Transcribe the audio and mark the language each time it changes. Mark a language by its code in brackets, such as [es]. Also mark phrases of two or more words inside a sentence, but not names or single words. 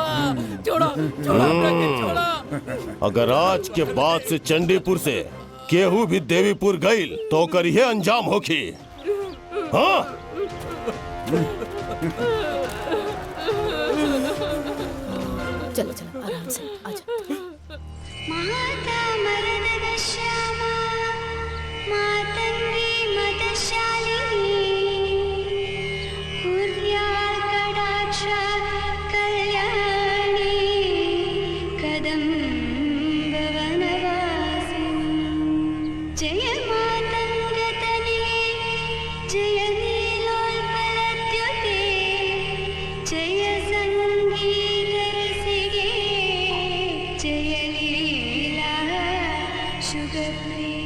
[bho] छोड़ा छोड़ा हमरा के, छोड़ा। अगर आज के बाद से चंडीपुर से केहू भी देवीपुर गईल तो ओकर ये अंजाम होखी। हाँ, चलो चलो आराम से आजा। [sa] माता मरदन श्यामा मातंगी मदशालिनी कुर्यात् कटाक्ष कल्याणी कदम्ब वनवासिनी जय मातंगतने जय नीलोत्पलद्युते जय संगीत रसिके जय लीला शुगप्रिय।